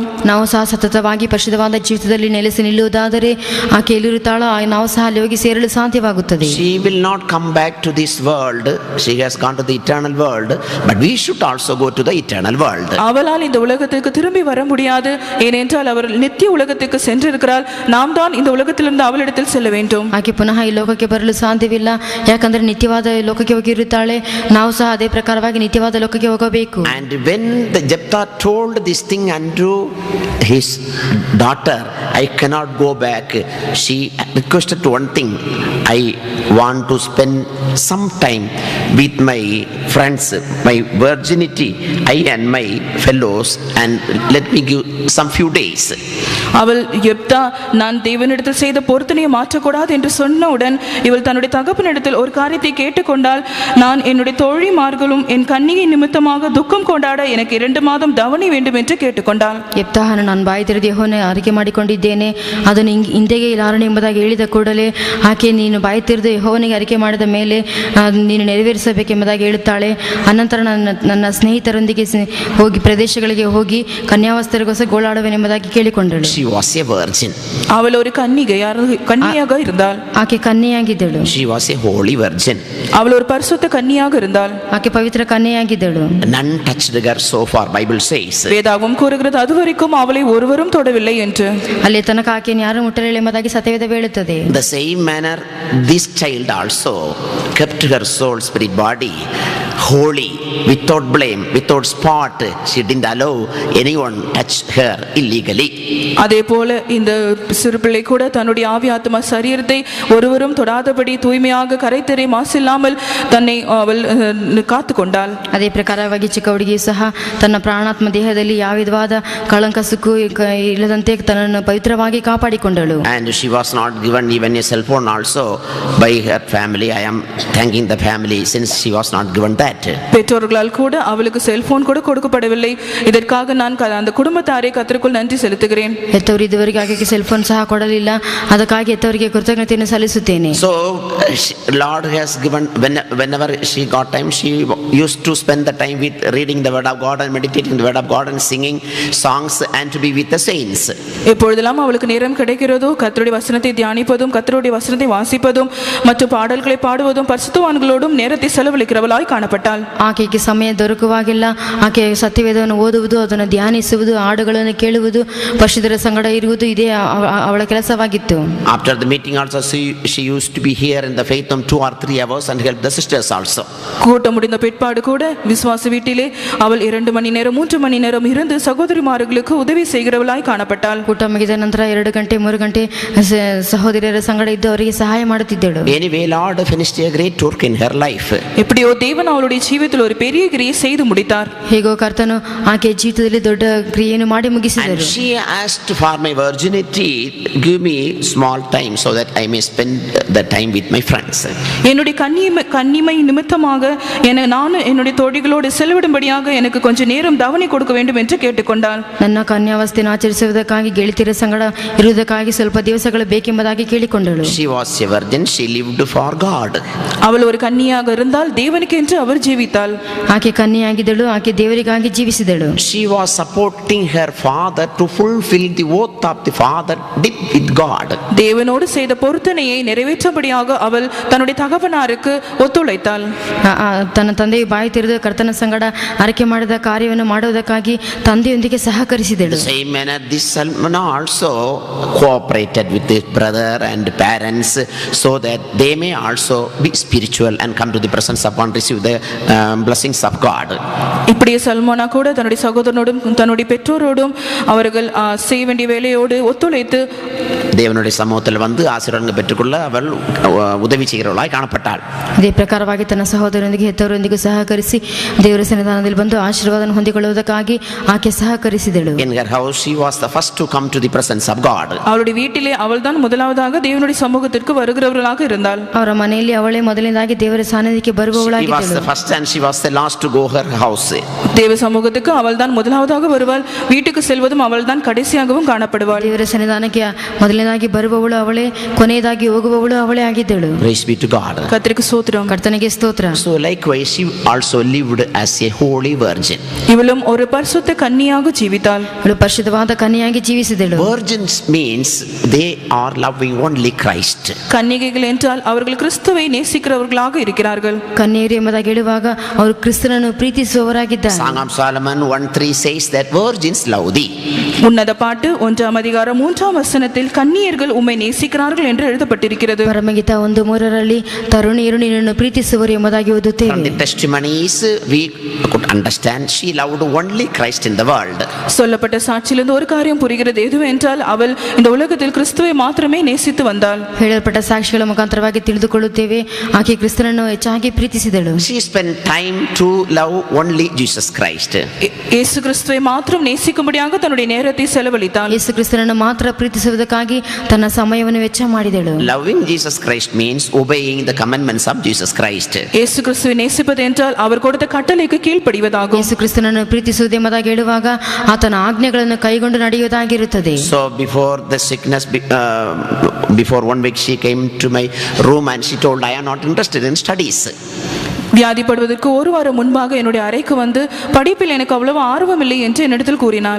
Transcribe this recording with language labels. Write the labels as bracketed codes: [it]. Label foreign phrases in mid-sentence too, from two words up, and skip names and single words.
[kn] ನಾವು ಸಹ ಸತತವಾಗಿ ಪರಿಶುದ್ಧವಾದ ಜೀವಿತದಲ್ಲಿ ನೆಲೆಸಿ ನಿಲ್ಲುವುದಾದರೆ ಆಕೆ ಎಲ್ಲಿರುತ್ತಾಳೋ ನಾವು ಸಹ ಅಲ್ಲಿ ಹೋಗಿ ಸೇರಲು ಸಾಧ್ಯವಾಗುತ್ತದೆ. [en] She will not come back to this world. She has gone to the eternal world, but we should also go to the eternal world. [ta] அவளால் இந்த உலகத்திற்கு திரும்பி வர முடியாது, ஏனென்றால் அவர் நித்திய உலகத்துக்கு சென்றிருக்கிறாள். நாம் தான் இந்த உலகத்திலிருந்து அவளிடத்தில் செல்ல வேண்டும். [kn] ಆಕೆ ಪುನಃ ಈ ಲೋಕಕ್ಕೆ ಬರಲು ಸಾಧ್ಯವಿಲ್ಲ, ಯಾಕಂದ್ರೆ ನಿತ್ಯವಾದ ಲೋಕಕ್ಕೆ ಹೋಗಿರುತ್ತಾಳೆ. ನಾವು ಸಹ ಅದೇ ಪ್ರಕಾರವಾಗಿ ನಿತ್ಯವಾದ ಲೋಕಕ್ಕೆ ಹೋಗಬೇಕು. [en] And when the Jephthah told this thing unto his daughter, I cannot go back, she requested one thing, I want to spend some time with my friends, my virginity, I and my fellows, and let me give some few days. [ta] அவள் யெப்தா நான் தேவனிடத்தில் செய்த பொருத்தனையை மாற்றக்கூடாது என்று சொன்னவுடன் இவள் தன்னுடைய தகப்பனிடத்தில் ஒரு காரியத்தை கேட்டுக்கொண்டால், நான் என்னுடைய தோழிமார்களும் என் கன்னிகை நிமித்தமாக துக்கம் கொண்டாட எனக்கு 2 மாதம் தவணை வேண்டும் என்று கேட்டுக்கொண்டாள். [kn] ಯೆಪ್ತಾಹನು ನಾನು ಬಾಯಿ ತೆರೆದು ಯೆಹೋವನ ಅರಿಕೆ ಮಾಡಿಕೊಂಡಿದ್ದೇನೆ, ಅದನ್ನು ಹಿಂದೆಗೆ ಇಲ್ಲಾರಣ ಎಂಬುದಾಗಿ ಹೇಳಿದ ಕೂಡಲೇ ಆಕೆ ನೀನು ಬಾಯಿ ತೆರೆದು ಯೆಹೋವನಿಗೆ ಅರಿಕೆ ಮಾಡಿದ ಮೇಲೆ ನೀನು ನೆರವೇರಿಸಬೇಕೆಂಬುದಾಗಿ ಹೇಳುತ್ತಾಳೆ. ಅನಂತರ ನನ್ನ ಸ್ನೇಹಿತರೊಂದಿಗೆ ಹೋಗಿ ಪ್ರದೇಶಗಳಿಗೆ ಹೋಗಿ ಕನ್ಯಾವಸ್ಥರಿಗೋಸ್ಕರ ಗೋಳಾಡುವೆನೆಂಬುದಾಗಿ ಕೇಳಿಕೊಂಡಳು. [en] She was a virgin. [ta] அவள் ஒரு கன்னியாக இருந்தாள். [kn] ಆಕೆ ಕನ್ಯೆಯಾಗಿದ್ದಳು. [en] She was a holy virgin. [ta] அவள் ஒரு பரிசுத்த கன்னியாக இருந்தாள். [kn] ಆಕೆ ಪವಿತ್ರ ಕನ್ಯೆಯಾಗಿದ್ದಳು. [en] None touched her so far, Bible says. [ta] வேதாகமம் கூறுகிறது அதுவரைக்கும் அவளை ஒருவரும் தொடவில்லை என்று. [kn] ಅಲ್ಲಿ ತನಕ ಆಕೆಯನ್ನು ಯಾರು ಮುಟ್ಟಲಿಲ್ಲ ಎಂಬುದಾಗಿ ಸತ್ಯವೇದ ಹೇಳುತ್ತದೆ. [en] The same manner this child also kept her soul, spirit, body holy, without blame, without spot. She didn't allow anyone touch her illegally. [ta] அதே போல இந்த சிறு பிள்ளை கூட தன்னுடைய ஆவி ஆத்மா சரீரத்தை ஒருவரும் தொடாதபடி தூய்மையாக கரைத்தரை மாசில்லாமல் தன்னை அவள் காத்து கொண்டாள். [kn] ಅದೇ ಪ್ರಕಾರವಾಗಿ ಚಿಕ್ಕ ಹುಡುಗಿಯು ಸಹ ತನ್ನ ಪ್ರಾಣಾತ್ಮ ದೇಹದಲ್ಲಿ ಯಾವ ವಿಧವಾದ ಕಳಂಕ ಸುಕ್ಕು ಇಲ್ಲದಂತೆ ತನ್ನನ್ನು ಪವಿತ್ರವಾಗಿ ಕಾಪಾಡಿಕೊಂಡಳು. [en] And she was not given even a cell phone also by her family. I am thanking the family since she was not given that. [ta] பெற்றோர்களால் கூட அவளுக்கு செல்போன் கூட கொடுக்கப்படவில்லை. இதற்காக நான் அந்த குடும்பத்தாரை கர்த்தருக்குள் நன்றி செலுத்துகிறேன். [kn] ಹೆತ್ತವರು ಇದುವರೆಗೆ ಆಕೆಗೆ [en] cell phone [kn] ಸಹ ಕೊಡಲಿಲ್ಲ, ಅದಕ್ಕಾಗಿ ಹೆತ್ತವರಿಗೆ ಕೃತಜ್ಞತೆಯನ್ನು ಸಲ್ಲಿಸುತ್ತೇನೆ. [en] So Lord has given, whenever she got time, she used to spend the time with reading the word of God and meditating the word of God and singing songs and to be with the saints. [ta] எப்பொழுதெல்லாம் அவளுக்கு நேரம் கிடைக்கிறதோ கர்த்தருடைய வசனத்தை தியானிப்பதும் கர்த்தருடைய வசனத்தை வாசிப்பதும் மற்றும் பாடல்களை பாடுவதும் பரிசுத்தவான்களோடும் நேரத்தை செலவழிக்கிறவளாய் காணப்பட்டாள். [kn] ಆಕೆಗೆ ಸಮಯ ದೊರಕುವಾಗಿಲ್ಲ. ಆಕೆ ಸತ್ಯವೇದವನ್ನು ಓದುವುದು, ಅದನ್ನು ಧ್ಯಾನಿಸುವುದು, ಹಾಡುಗಳನ್ನು ಕೇಳುವುದು, ಪರಿಶುದ್ಧರ ಸಂಗಡ ಇರುವುದು ಇದೇ ಅವಳ ಕೆಲಸವಾಗಿತ್ತು. [en] After the meeting also she used to be here in the faith 2 or 3 hours and help the sisters also. [ta] கூட்டம் முடிந்த பிற்பாடு கூட விசுவாச வீட்டிலே அவள் 2 மணி நேரம் 3 மணி நேரம் இருந்து சகோதரிமார்களுக்கு உதவி செய்கிறவளாய் காணப்பட்டாள். [kn] ಕೂಟ ಮುಗಿದ ನಂತರ 2 ಗಂಟೆ 3 ಗಂಟೆ ಸಹೋದರಿಯರ ಸಂಗಡ ಇದ್ದು ಅವರಿಗೆ ಸಹಾಯ ಮಾಡುತ್ತಿದ್ದಳು. [en] Anyway, Lord finished a great work in her life. [ta] எப்படியோ தேவன் அவளுடைய ஜீவிதத்தில் ஒரு பெரிய கிரியை செய்து முடித்தார். [kn] ಹೇಗೋ ಕರ್ತನು ಆಕೆ ಜೀವಿತದಲ್ಲಿ ದೊಡ್ಡ ಕ್ರಿಯೆಯನ್ನು ಮಾಡಿ ಮುಗಿಸಿದರು. [en] And she asked for my virginity, give me small time so that I may spend the time with my friends. [ta] என்னுடைய கன்னிமை நிமித்தமாக நான் என்னுடைய தோழிகளோடு செலவிடும்படியாக எனக்கு கொஞ்சம் நேரம் தவணை கொடுக்க வேண்டும் என்று கேட்டுக்கொண்டாள். [kn] ನನ್ನ ಕನ್ಯಾವಸ್ಥೆಯನ್ನು ಆಚರಿಸುವುದಕ್ಕಾಗಿ ಗೆಳತಿಯರ ಸಂಗಡ ಇರುವುದಕ್ಕಾಗಿ ಸ್ವಲ್ಪ ದಿವಸಗಳು ಬೇಕೆಂಬುದಾಗಿ ಕೇಳಿಕೊಂಡಳು. [en] She was a virgin, she lived for God. [ta] அவள் ஒரு கன்னியாக இருந்தால் தேவனுக்கு என்று அவள் ஜீவித்தாள். [kn] ಆಕೆ ಕನ್ಯೆಯಾಗಿದ್ದಳು, ಆಕೆ ದೇವರಿಗಾಗಿ ಜೀವಿಸಿದಳು. [en] She was supporting her father to fulfill the oath of the father did with God. [ta] தேவனோடு செய்த பொருத்தனையை நிறைவேற்றபடியாக அவள் தன்னுடைய தகப்பனாருக்கு ஒத்துழைத்தாள். [kn] ತನ್ನ ತಂದೆಯ ಬಾಯಿ ತೆರೆದು ಕರ್ತನ ಸಂಗಡ ಆರೈಕೆ ಮಾಡಿದ ಕಾರ್ಯವನ್ನು ಮಾಡುವುದಕ್ಕಾಗಿ ತಂದೆಯೊಂದಿಗೆ ಸಹಕರಿಸಿದಳು. [en] The same manner this Salmana also cooperated with his brother and parents so that they may also be spiritual and come to the presence of and receive the blessings of God. [ta] இப்படியே சல்மானா கூட தன்னுடைய சகோதரனோடும் தன்னுடைய பெற்றோரோடும் அவர்கள் செய்ய வேண்டிய வேலையோடு ஒத்துழைத்து தேவனுடைய சமூகத்தில் வந்து ஆசீர்வாதங்கள் பெற்றுக்கொள்ள அவள் உதவி செய்கிறவளாய் காணப்பட்டாள். [kn] ಇದೇ ಪ್ರಕಾರವಾಗಿ ತನ್ನ ಸಹೋದರರೊಂದಿಗೆ ಹೆತ್ತವರೊಂದಿಗೆ ಸಹಕರಿಸಿ ದೇವರ ಸನ್ನಿಧಾನದಲ್ಲಿ ಬಂದು ಆಶೀರ್ವಾದವನ್ನು ಹೊಂದಿಕೊಳ್ಳುವುದಕ್ಕಾಗಿ ಆಕೆ ಸಹಕರಿಸಿದಳು. [en] In her house she was the first to come to the presence of God. [ta] அவளுடைய வீட்டிலே அவள்தான் முதலாவதாக தேவனுடைய சமூகத்திற்கு வருகிறவர்களாக இருந்தாள். [kn] ಅವರ ಮನೆಯಲ್ಲಿ ಅವಳೇ ಮೊದಲನೇದಾಗಿ ದೇವರ ಸಾನ್ನಿಧ್ಯಕ್ಕೆ ಬರುವವಳಾಗಿದ್ದಳು. [en] She was the first and she was the last to go her house. [ta] தேவ சமூகத்துக்கு அவள் தான் முதலாவதாக வருவாள், வீட்டுக்கு செல்வதும் அவள் தான் கடைசியாகவும் காணப்படுவாள். [kn] ದೇವರ ಸನ್ನಿಧಾನಕ್ಕೆ ಮೊದಲನೇದಾಗಿ ಬರುವವಳು ಅವಳೇ, ಕೊನೆಯದಾಗಿ ಹೋಗುವವಳು ಅವಳೇ ಆಗಿದ್ದಳು. [en] Praise be to God. [ta] கர்த்தருக்கு ஸ்தோத்திரம். [kn] ಕರ್ತನಿಗೆ ಸ್ತೋತ್ರ. [en] So likewise she also lived as a holy virgin. [ta] இவளும் ஒரு பரிசுத்த கன்னியாக ஜீவித்தாள். [kn] ಅವಳು ಪರಿಶುದ್ಧವಾದ ಕನ್ಯೆಯಾಗಿ ಜೀವಿಸಿದಳು. [en] Virgins means they are loving only Christ. [ta] கன்னிகைகள் என்றால் அவர்கள் கிறிஸ்துவை நேசிக்கிறவர்களாக இருக்கிறார்கள். [kn] ಕನ್ಯೆಯರು ಎಂಬುದಾಗಿ ಹೇಳುವಾಗ ಅವರು ಕ್ರಿಸ್ತನನ್ನು ಪ್ರೀತಿಸುವವರಾಗಿದ್ದಾರೆ. [en] Song of Solomon 1:3 says that virgins love thee. [ta] உன்னத பாட்டு 1:3 கன்னியர்கள் உம்மை நேசிக்கிறார்கள் என்று எழுதப்பட்டிருக்கிறது. [kn] ಪರಮಗೀತ 1:3 ತರುಣಿಯರು ನಿನ್ನನ್ನು ಪ್ರೀತಿಸುವರು ಎಂಬುದಾಗಿ [en] From [kn] ಓದುತ್ತೇವೆ. [en] the testimonies we could understand she loved only Christ in the world. [ta] சொல்லப்பட்ட சாட்சியிலிருந்து ஒரு காரியம் புரிகிறது, எதுவென்றால் அவள் இந்த உலகத்தில் கிறிஸ்துவை மாத்திரமே நேசித்து வந்தாள். [kn] ಹೇಳಲ್ಪಟ್ಟ ಸಾಕ್ಷಿಗಳ ಮುಖಾಂತರವಾಗಿ ತಿಳಿದುಕೊಳ್ಳುತ್ತೇವೆ ಆಕೆ ಕ್ರಿಸ್ತನನ್ನು ಹೆಚ್ಚಾಗಿ ಪ್ರೀತಿಸಿದಳು. [en] She spent time to love only Jesus Christ. [ta] இயேசு கிறிஸ்துவை மாத்திரம் நேசிக்கும்படியாக தன்னுடைய நேரத்தை செலவழித்தாள். [kn] ಯೇಸು ಕ್ರಿಸ್ತನನ್ನು ಮಾತ್ರ ಪ್ರೀತಿಸುವುದಕ್ಕಾಗಿ ತನ್ನ ಸಮಯವನ್ನು ವೆಚ್ಚ ಮಾಡಿದಳು. [en] Loving Jesus Christ means obeying the commandments of Jesus Christ. [ta] இயேசு கிறிஸ்துவை நேசிப்பது என்றால் அவர் கொடுத்த கட்டளைக்கு கீழ்ப்படிவதாகும். [kn] ಯೇಸು ಕ್ರಿಸ್ತನನ್ನು ಪ್ರೀತಿಸುವುದೆಂಬುದಾಗಿ ಹೇಳುವಾಗ ಆತನ ಆಜ್ಞೆಗಳನ್ನು ಕೈಗೊಂಡು ನಡೆಯುವುದಾಗಿರುತ್ತದೆ. [en] So before the sickness, before 1 week she came to my room and she told, I am not interested in studies. [ta] வியாதிப்படுவதற்கு ஒரு வாரம் முன்பாக என்னுடைய அறைக்கு வந்து படிப்பில் எனக்கு அவ்வளவு ஆர்வம் இல்லை என்று என்னிடத்தில் கூறினாள்.